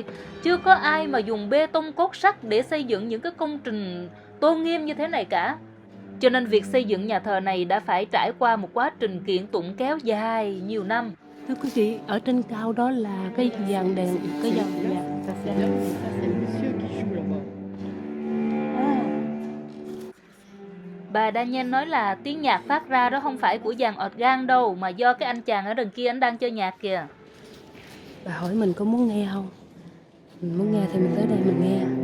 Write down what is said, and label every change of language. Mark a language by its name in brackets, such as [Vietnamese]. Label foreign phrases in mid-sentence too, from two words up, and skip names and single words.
[Vietnamese] Chưa có ai mà dùng bê tông cốt sắt để xây dựng những cái công trình tôn nghiêm như thế này cả. Cho nên việc xây dựng nhà thờ này đã phải trải qua một quá trình kiện tụng kéo dài nhiều năm. Thưa quý vị, ở trên cao đó là cái dàn đèn, cái dàn nhạc. [French] Ça c'est le monsieur qui joue là-bas. [Vietnamese] Bà Daniel nói là tiếng nhạc phát ra đó không phải của dàn organ đâu, mà do cái anh chàng ở đằng kia anh đang chơi nhạc kìa. Bà hỏi mình có muốn nghe không? Mình muốn nghe thì mình tới đây mình nghe.